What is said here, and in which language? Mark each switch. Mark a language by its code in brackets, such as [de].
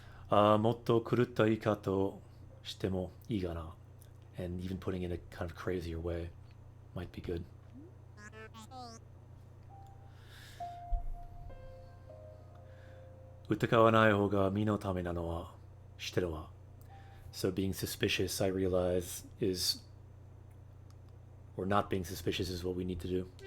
[ja] もっと狂った言い方をしてもいいかな. [en] And even putting it in a kind of crazier way might be good. [ja] 疑わない方が身のためなのは知ってるわ. [en] So being suspicious, I realize, is... or not being suspicious is what we need to do.